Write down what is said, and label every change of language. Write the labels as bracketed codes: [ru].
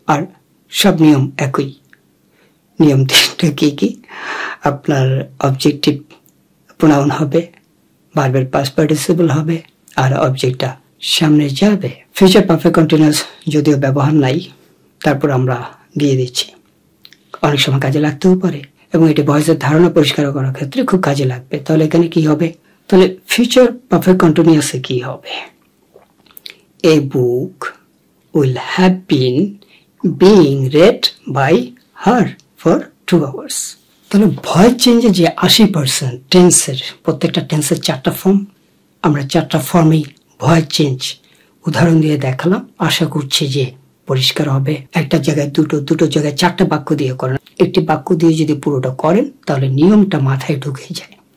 [bn] আর সব নিয়ম একই। নিয়ম 3টা কি কি, আপনার অবজেক্টিভ প্রোনাউন হবে, ভার্বের পাস্ট পার্টিসিপল হবে, আর অবজেক্টটা সামনে যাবে। ফিউচার পারফেক্ট কন্টিনিউয়াস যদিও ব্যবহার নাই, তারপর আমরা দিয়ে দিচ্ছি, অনেক সময় কাজে লাগতেও পারে, এবং এটি ভয়েসের ধারণা পরিষ্কার করার ক্ষেত্রে খুব কাজে লাগবে। তাহলে এখানে কি হবে, তাহলে ফিউচার পারফেক্ট কন্টিনিউয়াসে কি হবে, [en] a book will have been being read by her for 2 hours. [bn] তাহলে ভয়েস চেঞ্জে যে 80% টেন্সের, প্রত্যেকটা টেন্সের 4টা ফর্ম, আমরা 4টা ফর্মেই ভয়েস চেঞ্জ উদাহরণ দিয়ে দেখালাম। আশা করছি যে পরিষ্কার হবে। একটা জায়গায় দুটো জায়গায় 4টা বাক্য দিয়ে করেন, একটি বাক্য দিয়ে যদি পুরোটা করেন তাহলে নিয়মটা মাথায় ঢুকে যায়।